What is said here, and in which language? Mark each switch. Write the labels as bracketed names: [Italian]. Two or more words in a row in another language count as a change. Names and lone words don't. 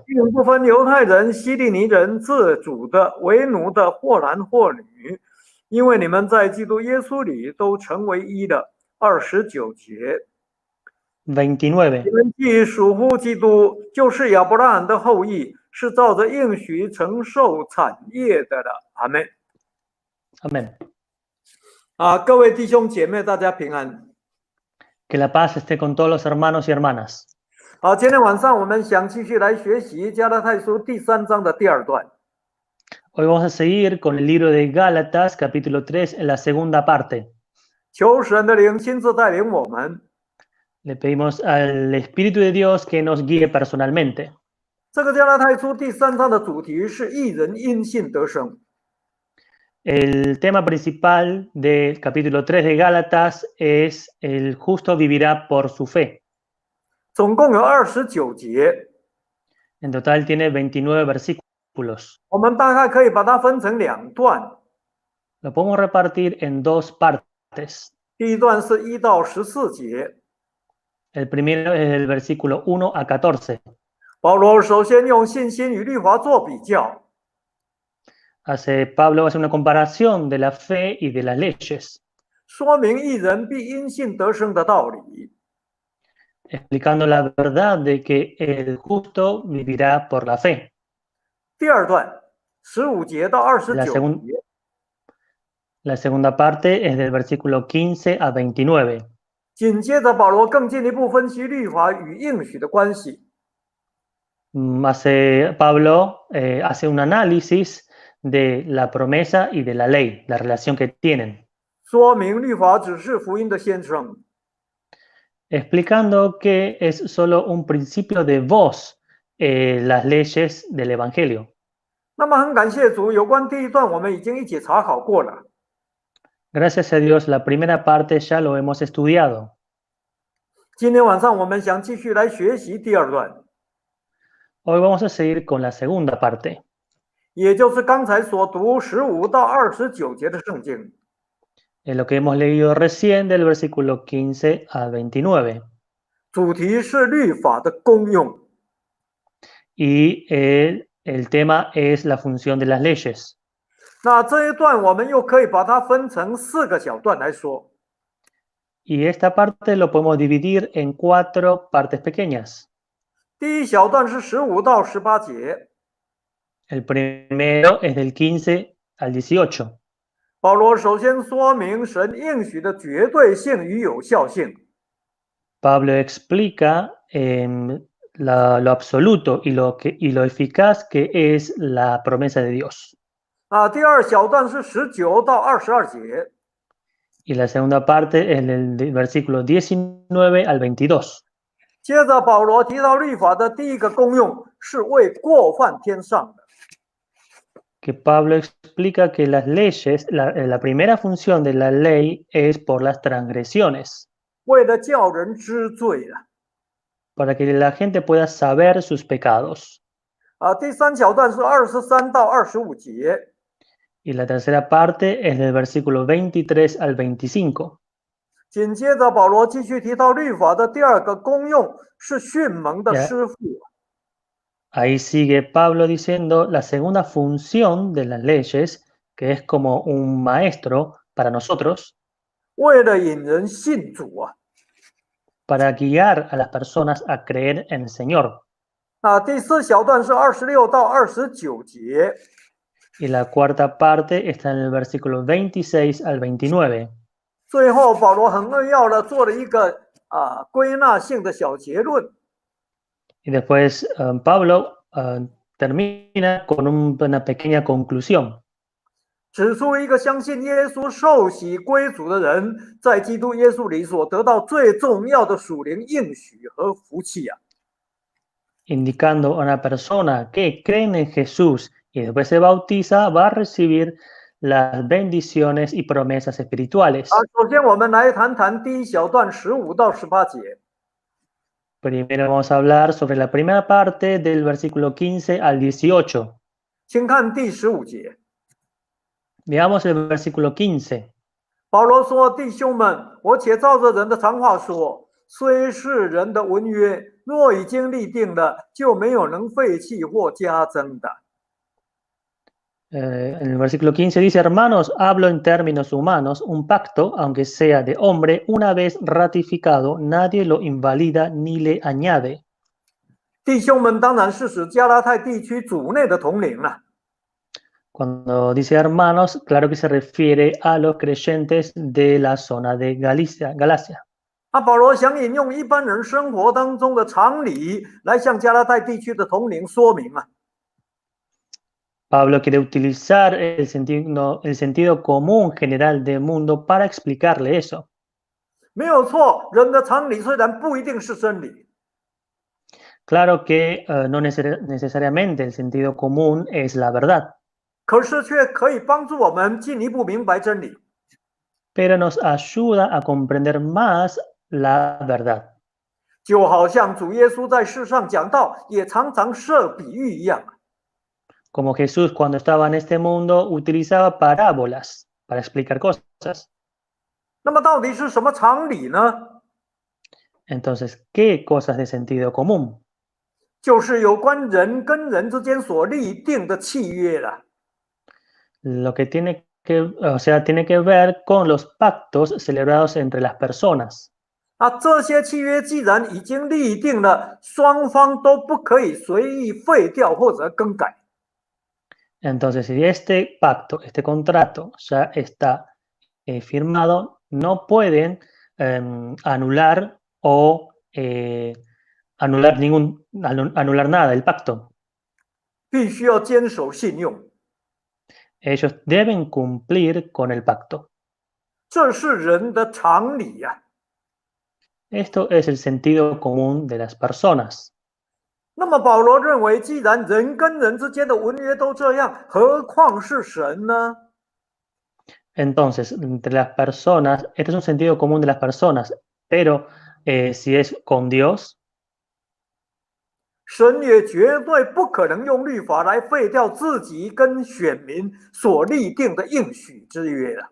[Chinese] 并不分犹太人、希利尼人、自主的、为奴的，或男或女，因为你们在基督耶稣里都成为一的。29节， 29. 你们既属乎基督，就是亚伯拉罕的后裔，是照着应许承受产业的了。阿们。 [Spanish] Amén. [Chinese] 各位弟兄姐妹，大家平安。 [Spanish] Que la paz esté con todos los hermanos y hermanas. [Chinese] 今天晚上我们想继续来学习加拉太书第3章的第2段。 [Spanish] Hoy vamos a seguir con el libro de Gálatas, capítulo 3, en la segunda parte. [Chinese] 求神的灵亲自带领我们。 [Spanish] Le pedimos al Espíritu de Dios que nos guíe personalmente. [Chinese] 这个加拉太书第3章的主题是义人因信得生。 [Spanish] El tema principal del capítulo 3 de Gálatas es el justo vivirá por su fe. [Chinese] 总共有29节， [Spanish] En total tiene 29 versículos. [Chinese] 我们大概可以把它分成2段。 [Spanish] Lo podemos repartir en dos partes. [Chinese] 第一段是1到14节， [Spanish] El primero es del versículo 1 a 14. [Chinese] 保罗首先用信心与律法做比较， [Spanish] Pablo hace una comparación de la fe y de las leyes, [Chinese] 说明义人必因信得生的道理。 [Spanish] explicando la verdad de que el justo vivirá por la fe. [Chinese] 第二段15节到29节， [Spanish] La segunda parte es del versículo 15 a 29. [Chinese] 紧接着保罗更进一步分析律法与应许的关系。 [Spanish] Pablo hace un análisis de la promesa y de la ley, la relación que tienen, [Chinese] 说明律法只是福音的先声， [Spanish] explicando que es solo un principio de voz, las leyes del Evangelio. [Chinese] 那么很感谢主，有关第一段我们已经一起查考过了。 [Spanish] Gracias a Dios, la primera parte ya lo hemos estudiado. [Chinese] 今天晚上我们想继续来学习第二段， [Spanish] Hoy vamos a seguir con la segunda parte, [Chinese] 也就是刚才所读15到29节的圣经。 [Spanish] en lo que hemos leído recién del versículo 15 al 29. [Chinese] 主题是律法的功用。 [Spanish] Y el tema es la función de las leyes. [Chinese] 那这一段我们又可以把它分成4个小段来说。 [Spanish] Y esta parte lo podemos dividir en 4 partes pequeñas. [Chinese] 第一小段是15到18节， [Spanish] El primero es del 15 al 18. [Chinese] 保罗首先说明神应许的绝对性与有效性。 [Spanish] Pablo explica lo absoluto y lo eficaz que es la promesa de Dios. [Chinese] 第二小段是19到22节， [Spanish] Y la segunda parte es del versículo 19 al 22. [Chinese] 接着保罗提到律法的第一个功用是为过犯添上的。 [Spanish] Que Pablo explica que las leyes, la primera función de la ley es por las transgresiones, [Chinese] 为了叫人知罪的。 [Spanish] para que la gente pueda saber sus pecados. [Chinese] 第三小段是23到25节， [Spanish] Y la tercera parte es del versículo 23 al 25. [Chinese] 紧接着保罗继续提到律法的第二个功用是训蒙的师傅。 [Spanish] Ahí sigue Pablo diciendo la segunda función de las leyes, que es como un maestro para nosotros, [Chinese] 为了引人信主啊。 [Spanish] para guiar a las personas a creer en el Señor. [Chinese] 第四小段是26到29节， [Spanish] Y la cuarta parte está en el versículo 26 al 29. [Chinese] 最后保罗很扼要的做了一个归纳性的小结论。 [Spanish] Y después Pablo termina con una pequeña conclusión. [Chinese] 指出一个相信耶稣受洗归主的人，在基督耶稣里所得到最重要的属灵应许和福气啊。 [Spanish] Indicando a una persona que cree en Jesús y después se bautiza, va a recibir las bendiciones y promesas espirituales. [Chinese] 首先我们来谈谈第一小段15到18节。 [Spanish] Primero vamos a hablar sobre la primera parte del versículo 15 al 18. [Chinese] 请看第15节， [Spanish] Veamos el versículo 15. [Chinese] 保罗说：“弟兄们，我且照着人的常话说，虽是人的文约，若已经立定了，就没有能废弃或加增的。” [Spanish] En el versículo 15 dice, hermanos, hablo en términos humanos, un pacto, aunque sea de hombre, una vez ratificado, nadie lo invalida ni le añade. [Chinese] 弟兄们当然是指加拉太地区主内的统领了。 [Spanish] Cuando dice hermanos, claro que se refiere a los creyentes de la zona de Galacia. [Chinese] 保罗想引用一般人生活当中的常理来向加拉太地区的统领说明啊。 [Spanish] Pablo quiere utilizar el sentido común general del mundo para explicarle eso. [Chinese] 没有错，人的常理虽然不一定是真理， [Spanish] Claro que no necesariamente el sentido común es la verdad, [Chinese] 可是却可以帮助我们进一步明白真理。 [Spanish] pero nos ayuda a comprender más la verdad. [Chinese] 就好像主耶稣在世上讲道，也常常设比喻一样。 [Spanish] Como Jesús cuando estaba en este mundo utilizaba parábolas para explicar cosas. [Chinese] 那么到底是什么常理呢？ [Spanish] Entonces, ¿qué cosas de sentido común? [Chinese] 就是有关人跟人之间所立定的契约了。 [Spanish] Lo que tiene que ver con los pactos celebrados entre las personas. [Chinese] 这些契约既然已经立定了，双方都不可以随意废掉或者更改。 [Spanish] Entonces, si este pacto, este contrato ya está firmado, no pueden anular o anular nada del pacto. [Chinese] 必须要坚守信用， [Spanish] Ellos deben cumplir con el pacto. [Chinese] 这是人的常理呀。 [Spanish] Esto es el sentido común de las personas. [Chinese] 那么保罗认为，既然人跟人之间的文约都这样，何况是神呢？ [Spanish] Entonces, entre las personas, este es un sentido común de las personas, pero si es con Dios, [Chinese] 神也绝对不可能用律法来废掉自己跟选民所立定的应许之约的。